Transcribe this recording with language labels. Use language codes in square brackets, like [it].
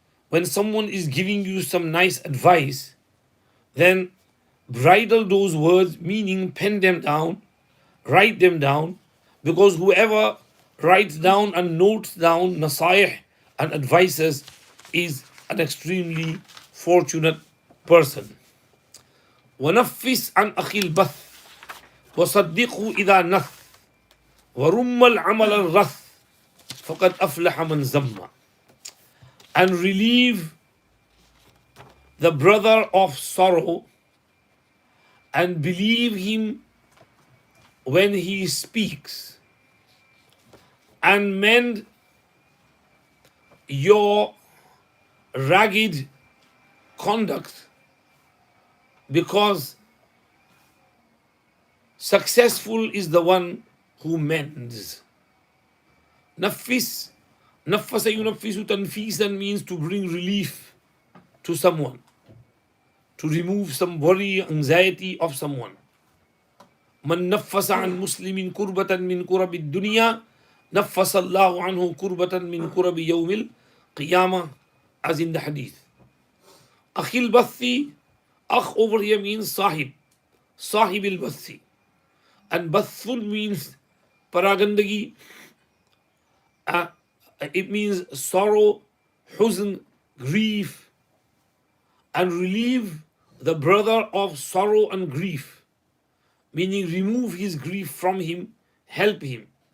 [en] When someone is giving you some nice advice, then bridle those words, meaning pen them down, write them down, because whoever writes down and notes down nasaih and advices is an extremely fortunate person. [ar] ونفس عن أخي البث وصدقه إذا نث ورم العمل الرث فقد أفلح من زم. [en] And relieve the brother of sorrow and believe him when he speaks, and mend your ragged conduct, because successful is the one who mends. Nafis, nafasa yunaffisu tanfisan means to bring relief to someone, to remove some worry, anxiety of someone. [ar] من نفس عن مسلم كربة من كرب الدنيا نفس الله عنه كربة من كرب يوم القيامة, [en] as in the hadith. أخي البثي, أخ over here means sahib, sahib al-bathi, and bathul means paragandagi. It means sorrow, huzn, grief, and relieve the brother of sorrow and grief, meaning remove his grief from him, help him.